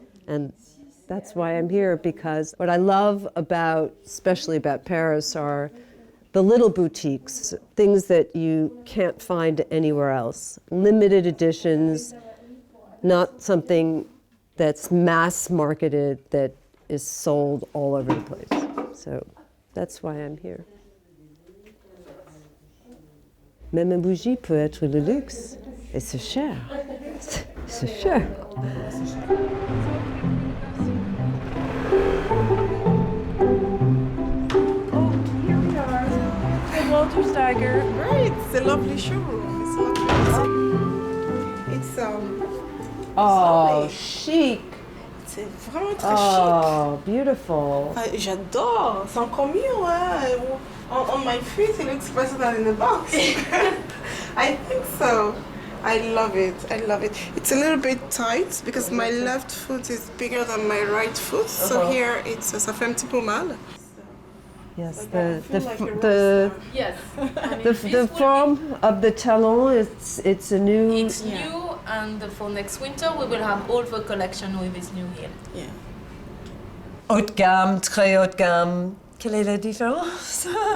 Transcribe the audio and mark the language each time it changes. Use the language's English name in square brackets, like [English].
[English] And that's why I'm here, because what I love especially about Paris, are the little boutiques, things that you can't find anywhere else. Limited editions, not something that's mass marketed, that is sold all over the place. So that's why I'm here. [French] Même une bougie peut être le luxe, et c'est cher. C'est cher. Steiger. [English] Great, it's a lovely showroom. It's Oh, chic. [French] C'est vraiment très [English] Oh, beautiful. [French] chic. J'adore. C'est encore mieux, hein. [English] On my feet, it looks better than in the box. I think so. I love it. I love it. It's a little bit tight because my left foot is bigger than my right foot. So here [French] ça fait un petit peu mal. [English] Yes, the form of the talon it's a new. It's new, and for next winter we will have all the collection with this new heel. Yeah. [French] Haut de gamme, très haut de gamme. Quelle est la différence?